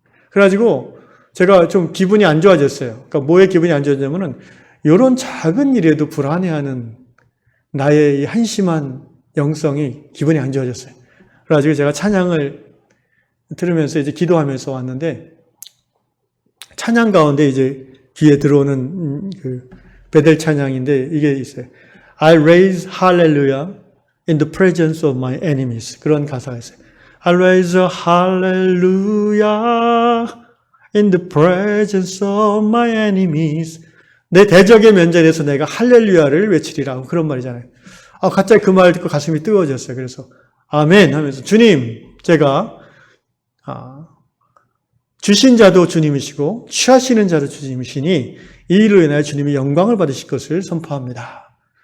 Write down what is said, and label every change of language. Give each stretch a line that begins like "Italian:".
Korean: 그래가지고 제가 좀 기분이 안 좋아졌어요. 그러니까 뭐에 기분이 안 좋아졌냐면은 이런 작은 일에도 불안해하는 나의 이 한심한 영성이 기분이 안 좋아졌어요. 그래가지고 제가 찬양을 들으면서 이제 기도하면서 왔는데 찬양 가운데 이제 귀에 들어오는 그 베델 찬양인데 이게 있어요.
English: I raise hallelujah in the presence of my enemies.
Korean: 그런 가사가 있어요.
English: I raise a hallelujah in the presence of my enemies.
Korean: 내 대적의 면전에서 내가 할렐루야를 외치리라. 그런 말이잖아요. 갑자기 그 말 듣고 가슴이 뜨거워졌어요. 그래서 아멘 하면서 주님, 제가 주신 자도 주님이시고 취하시는 자도 주님이시니 이 일로 인하여 주님이 영광을 받으실 것을 선포합니다.